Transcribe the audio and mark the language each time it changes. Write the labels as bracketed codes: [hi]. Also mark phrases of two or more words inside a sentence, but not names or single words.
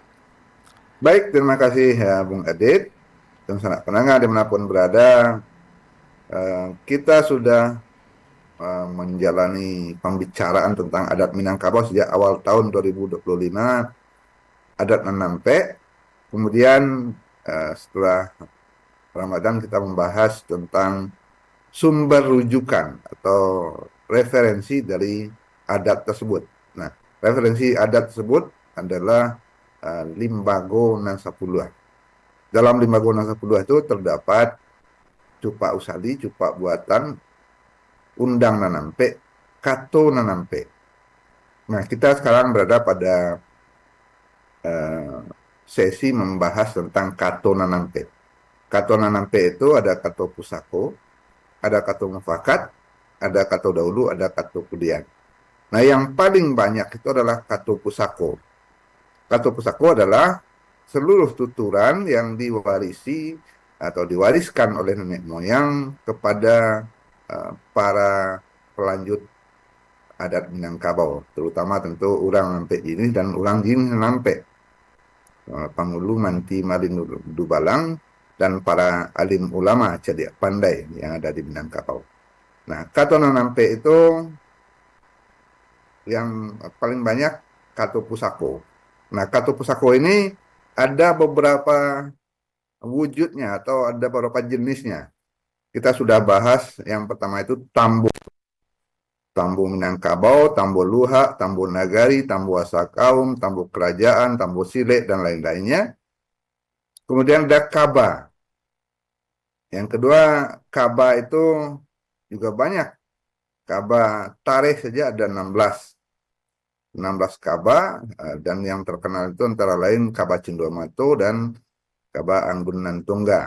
[id] Baik, terima kasih ya Bung Adit. Dan sanak pendengar dimanapun berada, kita sudah menjalani pembicaraan tentang adat Minangkabau sejak awal tahun 2025, adat Nanampe, kemudian setelah Ramadan kita membahas tentang sumber rujukan atau referensi dari adat tersebut. Nah, referensi adat tersebut adalah Limbago Nasapuluh. Dalam Limbago Nasapuluh itu terdapat cupak usali, cupak buatan, undang nanampe, kato nanampe. Nah, kita sekarang berada pada sesi membahas tentang kato nanampe. Kato nanampe itu ada kato pusako, ada kato mufakat, ada kato dahulu, ada kato kudian. Nah, yang paling banyak itu adalah kato pusako. Kato pusako adalah seluruh tuturan yang diwarisi atau diwariskan oleh nenek moyang kepada para pelanjut adat Minangkabau, terutama tentu orang Nampe Jini dan orang Jini Nampe, Pangulu, Manti, Malin, Dubalang, dan para alim ulama cerdik pandai yang ada di Minangkabau. Nah, kato Nampe itu yang paling banyak kato pusako. Nah, kato pusako ini ada beberapa wujudnya atau ada beberapa jenisnya. Kita sudah bahas yang pertama itu tambo. Tambo Minangkabau, tambo luhak, tambo nagari, tambo asakaum, tambo kerajaan, tambo silek, dan lain-lainnya. Kemudian ada kaba. Yang kedua, kaba itu juga banyak. Kaba tarikh saja ada 16 kaba, dan yang terkenal itu antara lain kaba Cindomato dan kaba Anggun Nantungga.